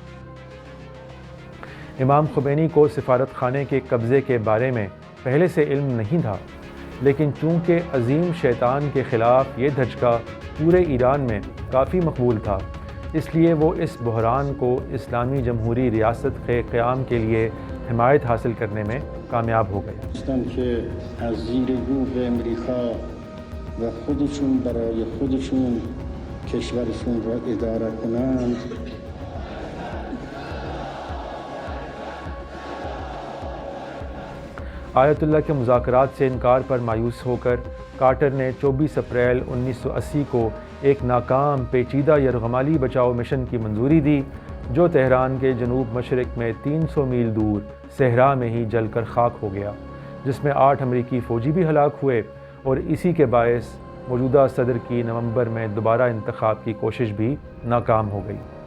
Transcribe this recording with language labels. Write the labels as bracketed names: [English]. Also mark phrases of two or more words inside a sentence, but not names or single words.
[Urdu] امام خمینی کو سفارت خانے کے قبضے کے بارے میں پہلے سے علم نہیں تھا، لیکن چونکہ عظیم شیطان کے خلاف یہ دھچکا پورے ایران میں کافی مقبول تھا، اس لیے وہ اس بحران کو اسلامی جمہوری ریاست کے قیام کے لیے حمایت حاصل کرنے میں کامیاب ہو گئے۔ [Persian] که از زیر یوغ امریکا و خودشون برای خودشون کشورشون را اداره کنند، [Urdu] آیت اللہ کے مذاکرات سے انکار پر مایوس ہو کر کارٹر نے 24 اپریل 1980 کو ایک ناکام پیچیدہ یرغمالی بچاؤ مشن کی منظوری دی، جو تہران کے جنوب مشرق میں 300 میل دور صحرا میں ہی جل کر خاک ہو گیا، جس میں 8 امریکی فوجی بھی ہلاک ہوئے، اور اسی کے باعث موجودہ صدر کی نومبر میں دوبارہ انتخاب کی کوشش بھی ناکام ہو گئی۔